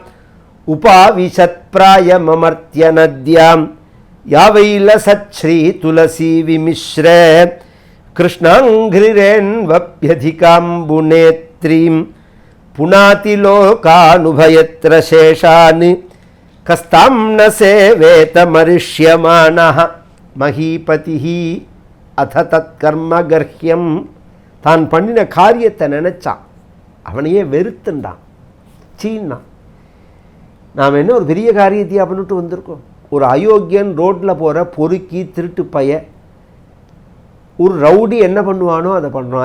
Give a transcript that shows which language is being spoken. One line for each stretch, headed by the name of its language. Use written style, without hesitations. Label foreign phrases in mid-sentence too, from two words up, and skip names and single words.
Sanskrit: उपाविशत्प्रायममर्त्य नद्यां यावैलसच्छ्रीतुलसी विमिश्रे कृष्णाङ्घ्रिरेन्वप्यधिकाम्बुनेत्रीं पुनाति लोकानुभयत्र शेषान् कस्तां न सेवेतमरिष्यमाणः महीपतिः अथ तत् कर्म गर्ह्यम्.
Tamil: தான் பண்ணின காரியத்தை நினைச்சான், அவனையே வெறுத்துண்டான், சீன்னான். நாம் என்ன ஒரு பெரிய காரியத்தையா பண்ணிட்டு வந்திருக்கோம்? ஒரு அயோக்கியன், ரோட்டில் போகிற பொறுக்கி திருட்டு பைய, ஒரு ரவுடி என்ன பண்ணுவானோ அதை பண்ணுறோம்.